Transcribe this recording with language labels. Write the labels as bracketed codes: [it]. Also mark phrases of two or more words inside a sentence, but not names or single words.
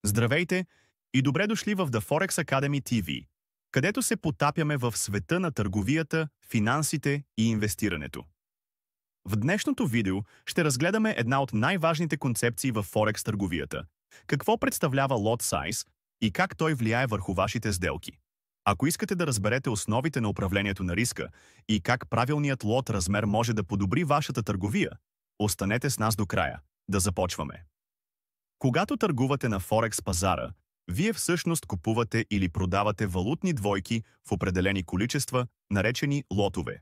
[bg] Здравейте и добре дошли в The Forex Academy TV, където се потапяме в света на търговията, финансите и инвестирането. В днешното видео ще разгледаме една от най-важните концепции в Forex търговията – какво представлява [en] lot size [bg] и как той влияе върху вашите сделки. Ако искате да разберете основите на управлението на риска и как правилният лот размер може да подобри вашата търговия, останете с нас до края. Да започваме. Когато търгувате на Форекс пазара, вие всъщност купувате или продавате валутни двойки в определени количества, наречени лотове.